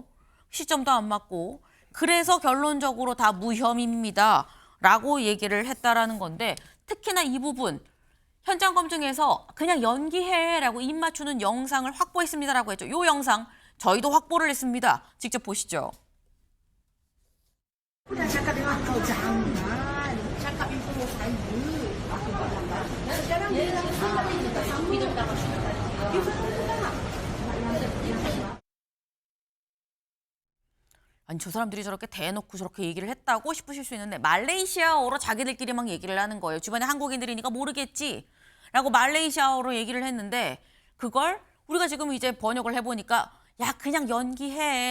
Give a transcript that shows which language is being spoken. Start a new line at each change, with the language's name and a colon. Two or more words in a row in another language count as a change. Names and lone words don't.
Korean: 시점도 안 맞고. 그래서 결론적으로 다 무혐의입니다. 라고 얘기를 했다라는 건데 특히나 이 부분 현장 검증에서 그냥 연기해라고 입 맞추는 영상을 확보했습니다라고 했죠. 이 영상 저희도 확보를 했습니다. 직접 보시죠.
Malay: Udah cakap dengan kau jangan cakap info saya. Aku bangga. Sekarang dia langsung hidup dalam syurga.
Korean: 아니 저 사람들이 저렇게 대놓고 저렇게 얘기를 했다고 싶으실 수 있는데 말레이시아어로 자기들끼리 막 얘기를 하는 거예요. 주변에 한국인들이니까 모르겠지 라고 말레이시아어로 얘기를 했는데 그걸 우리가 지금 이제 번역을 해보니까 야 그냥 연기해.